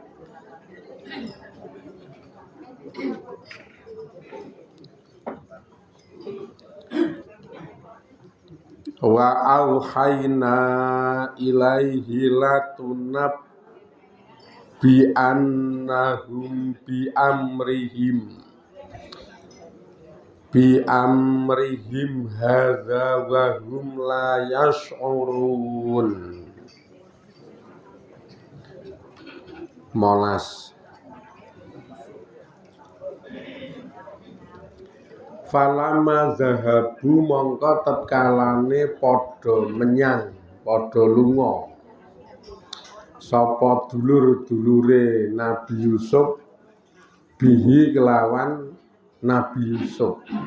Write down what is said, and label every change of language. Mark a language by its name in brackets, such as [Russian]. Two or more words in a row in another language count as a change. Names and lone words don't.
[Arabic] وأوحينا إليه لتنبئنهم بأمرهم هذا وهم لا يشعرون. [Javanese] Molas. [Arabic] فلما ذهبوا [Javanese] mongko tetkalane padha menyang padha lunga sapa dulur-dulure Nabi Yusuf bihi kelawan Nabi Yusuf